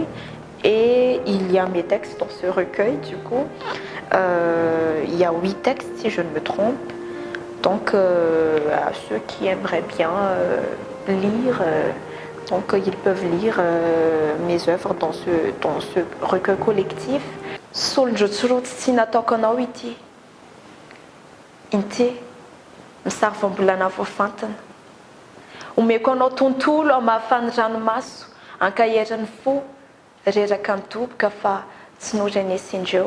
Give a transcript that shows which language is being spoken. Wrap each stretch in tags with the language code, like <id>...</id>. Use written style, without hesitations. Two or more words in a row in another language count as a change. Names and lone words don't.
<fr>Et il y a mes textes dans ce recueil, du coup. Il y a 8 textes, si je ne me trompe. Donc, à ceux qui aimeraient bien lire, donc ils peuvent lire mes œuvres dans ce recueil collectif.</fr> <mg>Solonjotsorotsi nataoko anao ity. Inte, misarivambolana voafantana. Omeko anao tontolo ao mahafany ranomaso, ankaherin'ny fo. Reraka midoboka fa tsy norenesindreo.</mg>